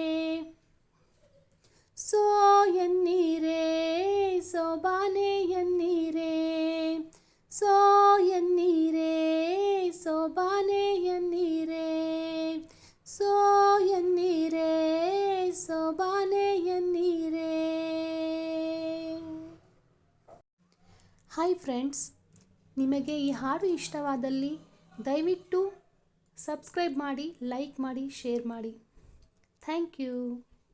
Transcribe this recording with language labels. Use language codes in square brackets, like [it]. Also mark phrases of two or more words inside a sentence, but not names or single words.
[kn] ಸೋ ಎನ್ನೀರೇ ಸೋಬಾನೆ ಎನ್ನೀರೇ ಸೋ ಎನ್ನೀರೇ ಸೋಬಾನೆ ಎನ್ನೀರೇ ಸೋ ಎನ್ನೀರೇ ಸೋಬಾನೆ ಎನ್ನೀರೇ [en] hi friends, [kn] ನಿಮಗೆ ಈ ಹಾಡು ಇಷ್ಟವಾದಲ್ಲಿ ದಯವಿಟ್ಟು ಸಬ್ಸ್ಕ್ರೈಬ್ ಮಾಡಿ, ಲೈಕ್ ಮಾಡಿ, ಶೇರ್ ಮಾಡಿ. [en] Thank you.